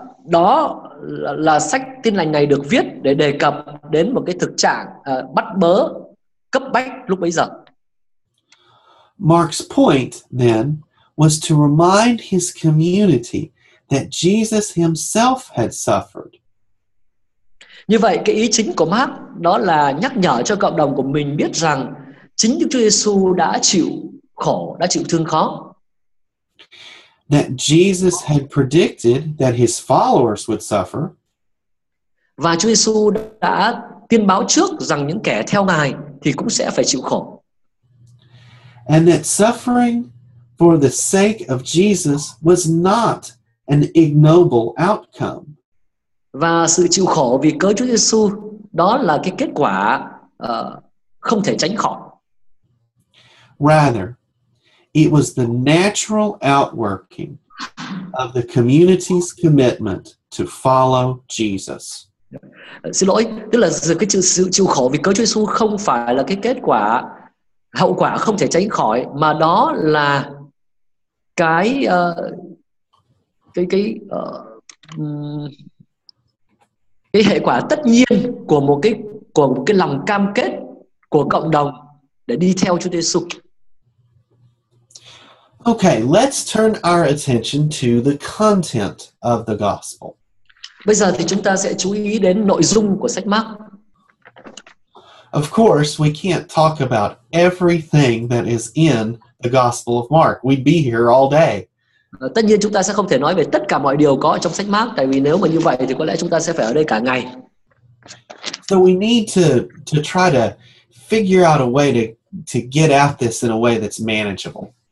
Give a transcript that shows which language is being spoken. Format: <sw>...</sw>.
<vi>Đó là sách Tin lành này được viết để đề cập đến một cái thực trạng bắt bớ cấp bách lúc bấy giờ.</vi> <en>Mark's point then was to remind his community that Jesus himself had suffered.</en> <vi>Như vậy cái ý chính của Mark đó là nhắc nhở cho cộng đồng của mình biết rằng chính Đức Chúa Giêsu đã chịu khổ, đã chịu thương khó.</vi> <en>That Jesus had predicted that his followers would suffer.</en> <vi>Và Chúa Giêsu đã tiên báo trước rằng những kẻ theo Ngài thì cũng sẽ phải chịu khổ.</vi> <en>And that suffering for the sake of Jesus was not an ignoble outcome.</en> <vi>Và sự chịu khổ vì cớ Chúa Giêsu đó là cái kết quả không thể tránh khỏi.</vi> <en>Rather, it was the natural outworking of the community's commitment to follow Jesus.</en> <vi>Xin lỗi, tức là cái sự chịu khổ vì cớ Chúa Giêsu không phải là cái kết quả, hậu quả không thể tránh khỏi, mà đó là cái cái cái hệ quả tất nhiên của một cái lòng cam kết của cộng đồng để đi theo Chúa Giêsu.</vi> <en>Okay, let's turn our attention to the content of the gospel.</en> <vi>Bây giờ thì chúng ta sẽ chú ý đến nội dung của sách Mác.</vi> <en>Of course, we can't talk about everything that is in the Gospel of Mark. We'd be here all day.</en> <vi>Tất nhiên chúng ta sẽ không thể nói về tất cả mọi điều có trong sách Mác, tại vì nếu mà như vậy thì có lẽ chúng ta sẽ phải ở đây cả ngày.</vi> <en>So we need to try to figure out a way to get out this in a way that's manageable.</en>